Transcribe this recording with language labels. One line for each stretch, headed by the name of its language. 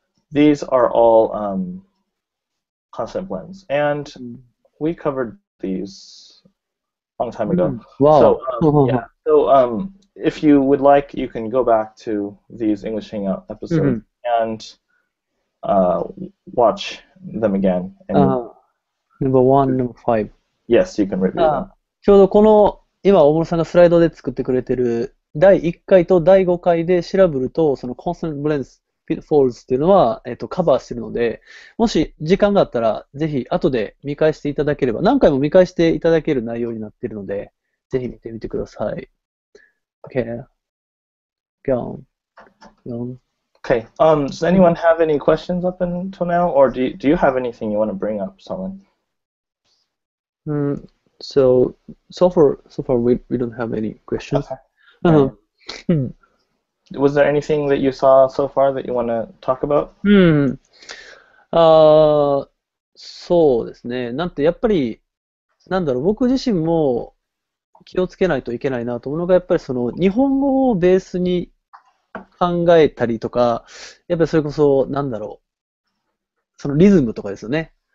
English: These are all consonant blends, and we covered these a long time ago. Wow. So if you would like, you can go back to these English Hangout episodes and watch them again. And Number 1, Number 5. Yes, you can review them.
Japanese: ちょうどこの、今、大室さんがスライドで作ってくれてる第1回と第5回で調べると、その Consonant Blends Pitfalls っていうのは、カバーしてるので、もし時間があったら、ぜひ後で見返していただければ、何回も見返していただける内容になっているので、ぜひ見てみてください。
English: Okay. Go on. Okay. Does anyone have any questions up until now, or do you have anything you want to bring up, someone? So far we don't have any questions. Okay. Was there anything that you saw so far that you want to talk about?
Japanese: そうですね。なんてやっぱり僕自身も気をつけないといけないなと思うのがやっぱりその日本語をベースに考えたりとか、やっぱりそれこそそのリズムとかですよね。